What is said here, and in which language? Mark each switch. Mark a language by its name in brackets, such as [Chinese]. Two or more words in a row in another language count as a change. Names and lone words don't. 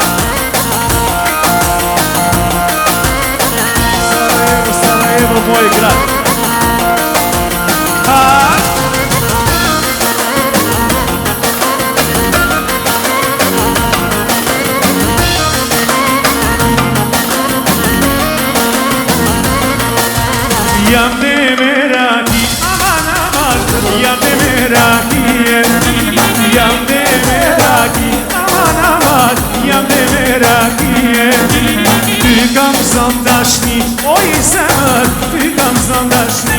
[Bosnian] Sarajevo, Sarajevo, moj grad. [Albanian] Hajde! Jam de meraki, aman aman, jam de meraki, jam de meraki, aman aman, jam de meraki. Ty kam zon dashni, oj zemër, ty kam zon dashni.